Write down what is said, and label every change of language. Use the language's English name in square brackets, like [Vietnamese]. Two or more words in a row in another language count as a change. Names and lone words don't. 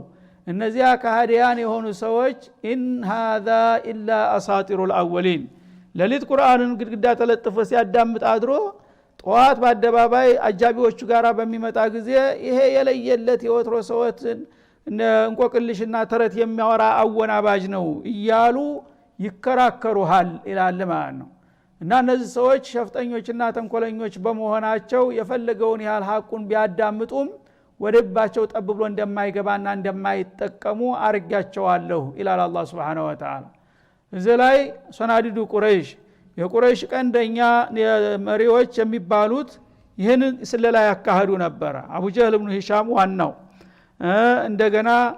[Amharic] እነዚያ ከሃዲያን የሆኑ ሰዎች [Arabic] ان هذا الا اساطير الاولين [Amharic] ለሊት ቁርአንን ግድግዳ ተለጥፎ ሲያዳምጥ አድሮ ጧት በአደባባይ አጃቢዎቹ ጋራ በሚመጣ ጊዜ ይሄ የለየለት የወትሮ ሰዎች እንቆቅልሽና ተረት የሚያወራ አወናባጅ ነው እያሉ ይከራከሩሃል ይላል ማለት ነው እና እነዚህ ሰዎች ሸፍጠኞችና ተንኮለኞች በመሆናቸው የፈለገውን ያህል ሐቁን ቢያዳምጡም ወደባቸው ጠብብሎ እንደማይገባና እንደማይጠቀሙ አርጋቸዋለሁ ኢላላ አላህ [Arabic] سبحانه وتعالى። [Amharic] እዚህ ላይ [Arabic] صناديد قريش [Amharic] የቁረይሽ ቀንደኛ መሪዎች የሚባሉት ይህን ስለላ ያካሄዱ ነበር። አቡ ጀህል ኢብኑ ሂሻም ዋናው፣ እንደገና